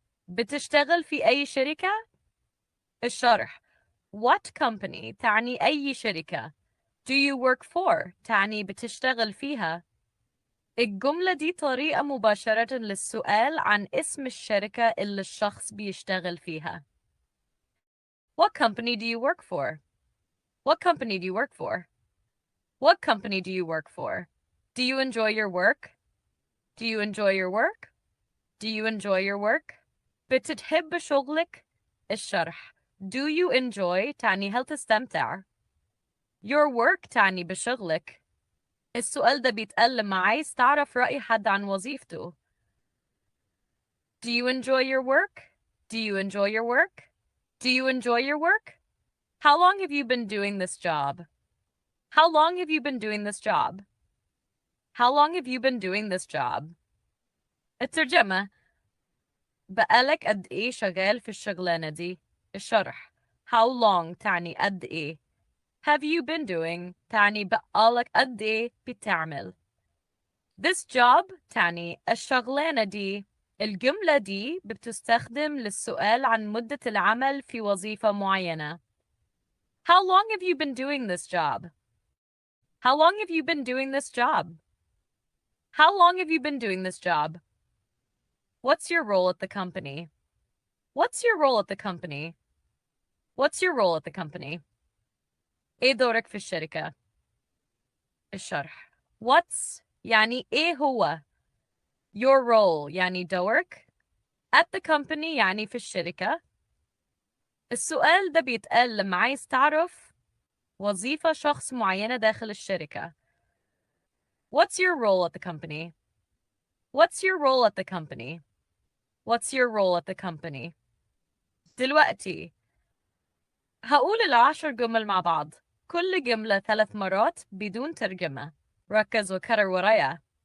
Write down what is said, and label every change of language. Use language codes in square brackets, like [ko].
[ar] بتشتغل في أي شركة؟ الشرح. What company تعني أي شركة. [en] Do you work for تعني بتشتغل فيها. [ar] الجملة دي طريقة مباشرة للسؤال عن اسم الشركة اللي الشخص بيشتغل فيها. [en] What company do you work for? What company do you work for? What company do you work for? Do you enjoy your work? Do you enjoy your work? Do you enjoy your work? بتحب شغلك؟ الشرح. [ar] Do you enjoy تعني هل تستمتع. Your work تعني بشغلك. السؤال ده بيتقال لما عايز تعرف رأي حد عن وظيفته. [en] Do you enjoy your work? Do you enjoy your work? Do you enjoy your work? How long have you been doing this job? How long have you been doing this job? How long have you been doing this job? [ar] الترجمة. بقالك قد إيه شغال في الشغلانة دي؟ الشرح. How long تعني قد إيه. Have you been doing تعني بقالك قد إيه بتعمل. This job تعني الشغلانة دي. الجملة دي بتستخدم للسؤال عن مدة العمل في وظيفة معينة. How long have you been doing this job? [en] How long have you been doing this job? How long have you been doing this job? What's your role at the company? What's your role at the company? What's your role at the company? [ar] إيه دورك في الشركة؟ الشرح. What's يعني إيه هو؟ Your role يعني دورك. At the company يعني في الشركة. السؤال ده بيتقال لما عايز تعرف وظيفة شخص معينة داخل الشركة. [en] What's your role at the company? What's your role at the company? What's your role at the company? [ar] دلوقتي هقول العشر جمل مع بعض. كل جملة 3 مرات بدون ترجمة. ركز وكرر ورايا.